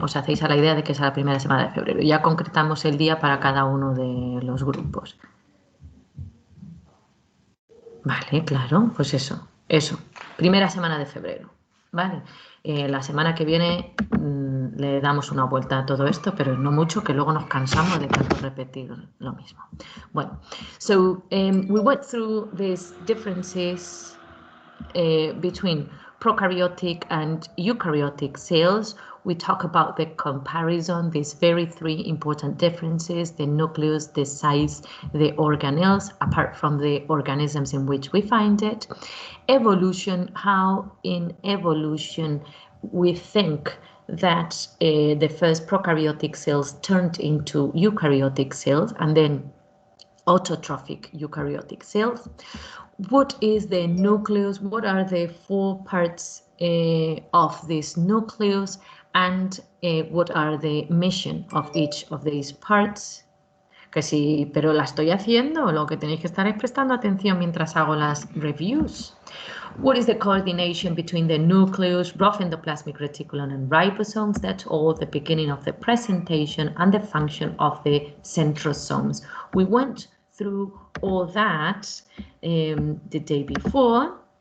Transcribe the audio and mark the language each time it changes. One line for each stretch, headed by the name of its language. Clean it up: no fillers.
Spanish: Os hacéis a la idea de que es la primera semana de febrero. Ya concretamos el día para cada uno de los grupos. Vale, claro, pues eso. Primera semana de febrero, ¿vale? La semana que viene le damos una vuelta a todo esto, pero no mucho, que luego nos cansamos de tanto repetir lo mismo.
English: Bueno, so we went through these differences between prokaryotic and eukaryotic cells. We talk about the comparison, these very 3 important differences, the nucleus, the size, the organelles, apart from the organisms in which we find it. Evolution, how in evolution we think that the first prokaryotic cells turned into eukaryotic cells and then autotrophic eukaryotic cells. What is the nucleus? What are the 4 parts of this nucleus? And what are the mission of each of these parts?
Spanish: Que sí, pero la estoy haciendo. Lo que tenéis que estar es prestando atención mientras hago las reviews.
English: What is the coordination between the nucleus, rough endoplasmic reticulum, and ribosomes? That's all the beginning of the presentation and the function of the centrosomes. We went through all that the day before.